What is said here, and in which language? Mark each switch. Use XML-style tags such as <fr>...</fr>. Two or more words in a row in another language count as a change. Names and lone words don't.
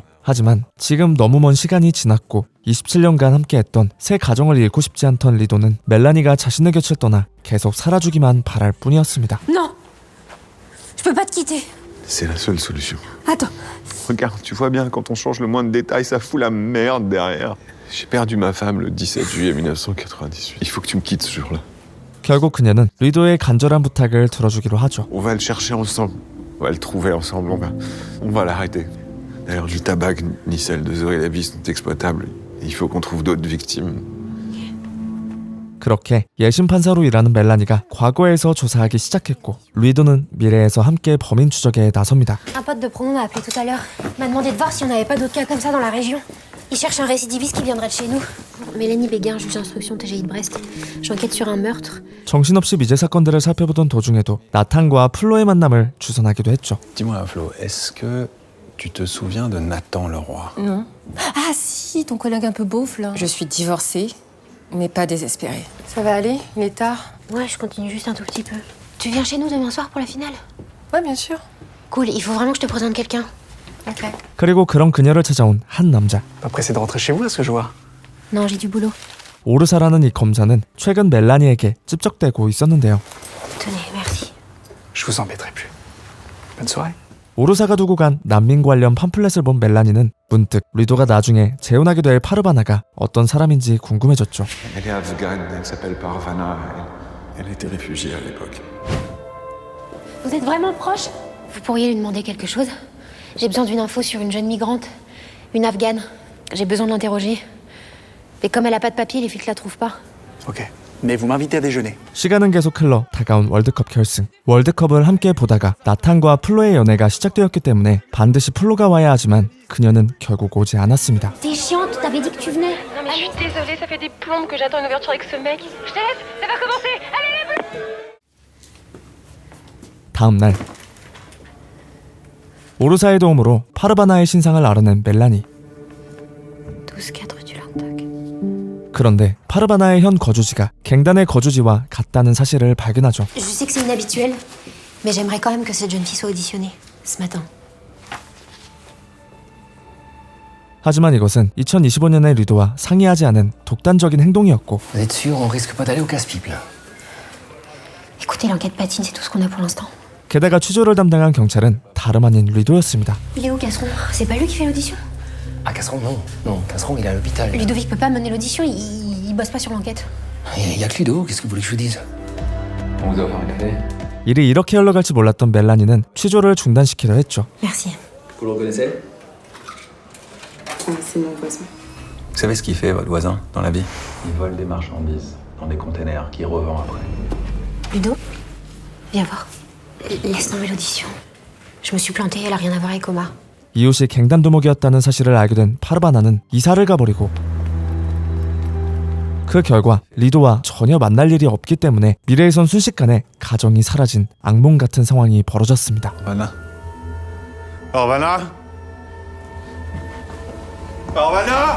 <ko>하지만 지금 너무 먼 시간이 지났고 27년간 함께했던 새 가정을 잃고 싶지 않던 리도는 멜라니가 자신의 곁을 떠나 계속 살아주기만 바랄 뿐이었습니다.</ko> <fr>Non. Je peux pas te quitter. C'est la seule solution. Attends. Regarde, tu vois bien, quand on change le moindre détail, ça fout la merde derrière. J'ai perdu ma femme le 17 juillet 1998. Il faut que tu me quittes ce jour-là.</fr> <ko>결국 그녀는 리도의 간절한 부탁을 들어주기로 하죠.</ko> <fr>On va le chercher ensemble. On va le trouver ensemble. On va l'arrêter. D'ailleurs, ni ta bague ni celle de Zoé Lévy sont exploitables. Il faut qu'on trouve d'autres victimes.</fr> <ko>그렇게 예심 판사로 일하는 멜라니가 과거에서 조사하기 시작했고 리도는 미래에서 함께 범인 추적에 나섭니다.</ko> <fr>Un pote de promo m'a appelé tout à l'heure. Il m'a demandé de voir si on n'avait pas d'autres cas comme ça dans la région. Il cherche un récidiviste qui viendrait de chez nous. Mélanie Béguin, juge d'instruction TGI de Brest. J'enquête sur un meurtre.</fr> <ko>정신없이 미제 사건들을 살펴보던 도중에도 나탄과 플로의 만남을 주선하기도 했죠.</ko> <fr>Dis-moi, Flo, est-ce que tu te souviens de Nathan Leroy? Non. Ah si, ton collègue un peu beauf, là. Je suis divorcée, mais pas désespérée. Ça va aller? Il est tard? Ouais, je continue juste un tout petit peu. Tu viens chez nous demain soir pour la finale? Ouais, bien sûr. Cool, il faut vraiment que je te présente quelqu'un. Ok.</fr> <ko>그리고 그런 그녀를 찾아온 한 남자.</ko> <fr>Pas pressé de rentrer chez vous, à ce que je vois. Non, j'ai du boulot.</fr> <ko>오르사라는 이 검사는 최근 멜라니에게 찝적대고 있었는데요.</ko> <fr>Tenez, merci. Je vous embêterai plus. Bonne soirée.</fr> <ko>오르사가 두고 간 난민 관련 팜플렛을 본 멜라니는 문득 리도가 나중에 재혼하게 될 파르바나가 어떤 사람인지 궁금해졌죠.</ko> <fr>Elle est afghane, elle s'appelle Parvana. Elle était réfugiée à l'époque. Vous êtes vraiment proche? Vous pourriez lui demander quelque chose? J'ai besoin d'une info sur une jeune migrante, une afghane. J'ai besoin de l'interroger. Mais comme elle a pas de papier, les flics la trouvent pas. Ok. Mais vous m'invitez à déjeuner.</fr> <ko>시간은 계속 흘러 다가온 월드컵 결승. 월드컵을 함께 보다가 나탄과 플로의 연애가 시작되었기 때문에 반드시 플로가 와야 하지만 그녀는 결국 오지 않았습니다.</ko> <fr>T'es chiante, t'avais dit que tu venais. Non mais je suis désolée, ça fait des plombes que j'attends une ouverture avec ce mec. Je te laisse, ça va commencer. Allez,</fr> <ko>다음 날 오르사의 도움으로 파르바나의 신상을 알아낸 멜라니.</ko> <fr>12-4 du Languedoc.</fr> <ko>그런데 파르바나의 현 거주지가 갱단의 거주지와 같다는 사실을 발견하죠.</ko> <fr>Je sais que c'est inhabituel, mais j'aimerais quand même que cette jeune fille soit auditionnée ce matin.</fr> <ko>하지만 이것은 2025년의 리도와 상의하지 않은 독단적인 행동이었고</ko> <fr>Vous êtes sûr, on risque pas d'aller au casse-pipe là? Écoutez, l'enquête patine, c'est tout ce qu'on a pour l'instant.</fr> <ko>게다가 취조를 담당한 경찰은 다름 아닌 리도였습니다.</ko> <fr>Il est où, Casseron? C'est pas lui qui fait l'audition? Ah, Casseron, non. Non, Casseron, il est à l'hôpital. Ludovic peut pas mener l'audition, il bosse pas sur l'enquête. Il y a que Ludo, qu'est-ce que vous voulez que je vous dise? On vous offre un café.</fr> <ko>일이 이렇게 흘러갈지 몰랐던 멜라니는 취조를 중단시키려 했죠.</ko> <fr>Merci. Vous le reconnaissez? C'est mon voisin. Vous savez ce qu'il fait, votre voisin, dans la vie? Il vole des marchandises dans des containers qu'il revend après. Ludo, viens voir. Laisse tomber l'audition. Je me suis plantée, elle a rien à voir avec Omar.</fr> <ko>이웃이 갱단 두목이었다는 사실을 알게 된 파르바나는 이사를 가버리고 그 결과 리도와 전혀 만날 일이 없기 때문에 미래에선 순식간에 가정이 사라진 악몽 같은 상황이 벌어졌습니다.</ko> <fr>Parvana. Parvana. Parvana.</fr>